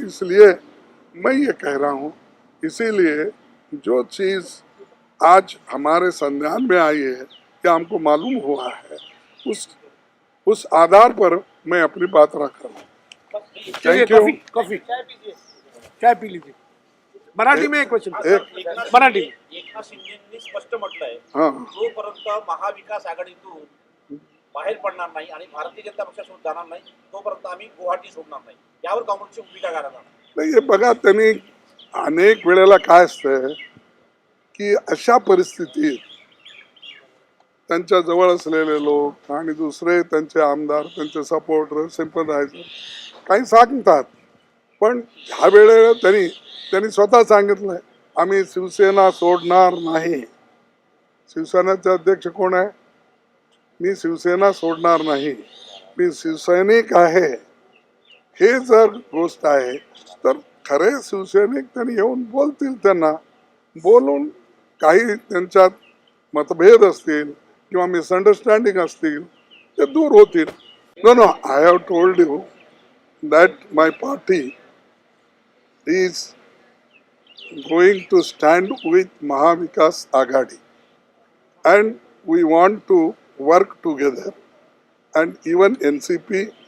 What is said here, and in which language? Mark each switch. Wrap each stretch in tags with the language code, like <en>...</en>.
<hi>इसलिए मैं ये कह रहा हूँ, इसीलिए जो चीज़ आज हमारे संज्ञान में आई है या हमको मालूम हुआ है, उस आधार पर मैं अपनी बात रख रहा हूँ।</hi> <en>Thank you.</en> <hi>कॉफी चाय पी लीजिए। मराठी में एक क्वेश्चन, मराठी में।</hi> <mr>एकनाथ शिंदेंनी स्पष्ट म्हटलंय,</mr> <hi>हाँ,</hi> <mr>जोपर्यंत महाविकास आघाडीतून बाहेर पडणार नाही आणि भारतीय जनता पक्षासोबत जाणार नाही तोपर्यंत आम्ही गुवाहाटी सोडणार नाही, यावर काँग्रेसची भूमिका काय राहणार? नाही, हे बघा, त्यांनी अनेक वेळेला काय असतं की अशा परिस्थितीत त्यांच्या जवळ असलेले लोक आणि दुसरे त्यांचे आमदार, त्यांचे सपोर्टर, सिंपथायझर काही सांगतात, पण ह्या वेळेला त्यांनी स्वतः सांगितलंय, आम्ही शिवसेना सोडणार नाही. शिवसेनेचे अध्यक्ष कोण आहे? मी शिवसेना सोडणार नाही, मी शिवसैनिक आहे. हे जर गोष्ट आहे तर खरे शिवसैनिक त्यांनी येऊन बोलतील, त्यांना बोलून काही त्यांच्यात मतभेद असतील किंवा मिसअंडरस्टँडिंग असतील ते दूर होतील.</mr> <en>no, I have told you that my party is going to stand with Mahavikas Aghadi and we want to work together, and even NCP,</en>